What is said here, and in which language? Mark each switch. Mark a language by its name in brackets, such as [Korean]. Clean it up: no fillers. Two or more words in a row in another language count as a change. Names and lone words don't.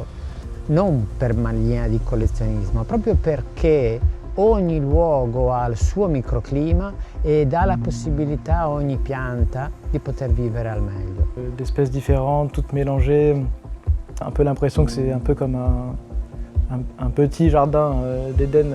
[Italian] non per mania di collezionismo, proprio perché ogni luogo ha il suo microclima e dà la possibilità a ogni pianta di poter vivere al meglio. [French] D'espèces différentes, toutes mélangées, un peu l'impression que c'est un peu comme un petit jardin d'Éden.